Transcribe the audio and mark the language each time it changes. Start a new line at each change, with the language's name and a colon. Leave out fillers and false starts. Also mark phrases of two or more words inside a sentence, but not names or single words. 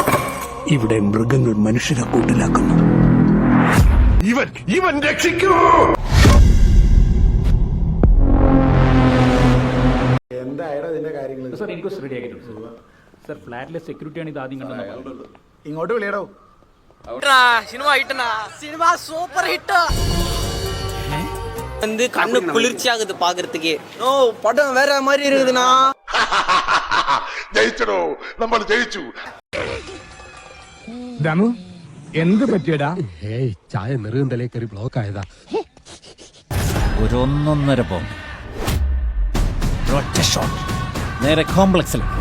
Malayalam: ഇവിടെ മൃഗങ്ങൾ മനുഷ്യരെ കൂട്ടിലാക്കുന്നു. ഇവൻ രക്ഷിക്കൂ. എന്തായാലും ഇതിന്റെ കാര്യങ്ങൾ സർ
English: inquest ready
Malayalam: ആക്കിയിട്ടുണ്ട് സർ. ഫ്ലാറ്റിലെ സെക്യൂരിറ്റിയാണ് ഇത് ആദ്യം കണ്ടത്. ഇങ്ങോട്ട് വിളിയടോ.
English: cinema super hit.
Tamil: வந்து கண்ணு குளிர்ச்சியாகுது பாக்குறதுக்கே. ஓ படம் வேற மாதிரி இருக்குதுண்ணா.
Malayalam: ജയിച്ചടോ, നമ്മൾ ജയിച്ചു. ദമു എന്ത് പറ്റിയടാ? ഏയ് ചായ നെറുകും തലേ കയറി ബ്ലോക്ക് ആയതാ. ഒരു 1.5 ബോംബ് ഒറ്റ ഷോട്ട് നേരെ കോംപ്ലക്സിൽ.